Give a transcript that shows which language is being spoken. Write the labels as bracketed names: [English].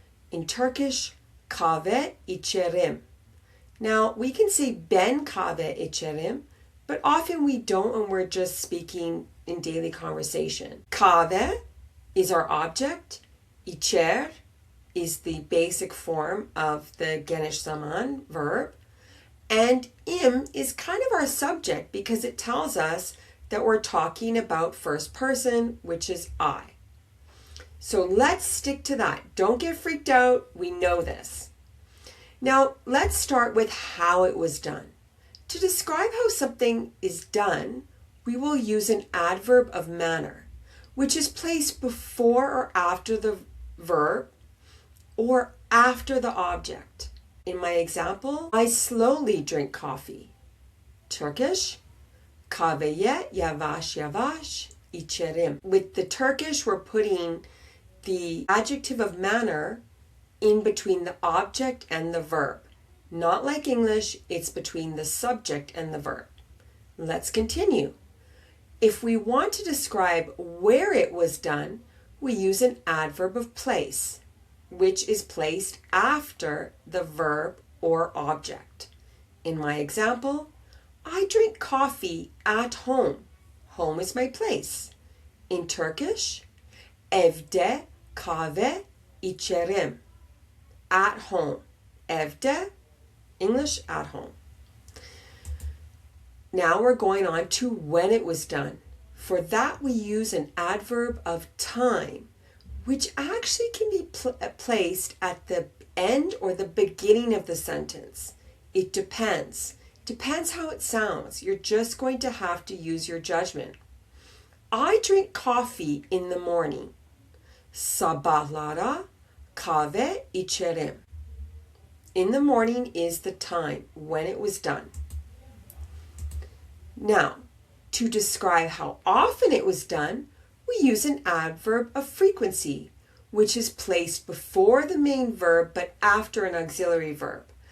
[English] In Turkish, [Turkish] kahve içerim. [English] Now, we can say [Turkish] ben kahve içerim, [English] but often we don't when we're just speaking in daily conversation. Kahve is our object. İçer is the basic form of the geniş zaman verb. And im is kind of our subject because it tells us that we're talking about first person, which is I. So let's stick to that. Don't get freaked out. We know this. Now, let's start with how it was done. To describe how something is done, we will use an adverb of manner, which is placed before or after the verb or after the object. In my example, I slowly drink coffee. [Turkish] Turkish, kahveye yavaş yavaş içerim. [English] With the Turkish, we're putting the adjective of manner in between the object and the verb. Not like English, it's between the subject and the verb. Let's continue. If we want to describe where it was done, we use an adverb of place, which is placed after the verb or object. In my example, I drink coffee at home. Home is my place. In Turkish, [Turkish] evde kahve içerim. [English] At home. Evde, English, at home. Now we're going on to when it was done. For that, we use an adverb of time, which actually can be placed at the end or the beginning of the sentence. It depends. Depends how it sounds. You're just going to have to use your judgment. I drink coffee in the morning. [Turkish] Sabahlara kahve içerim. [English] In the morning is the time, when it was done. Now, to describe how often it was done, we use an adverb of frequency, which is placed before the main verb but after an auxiliary verb.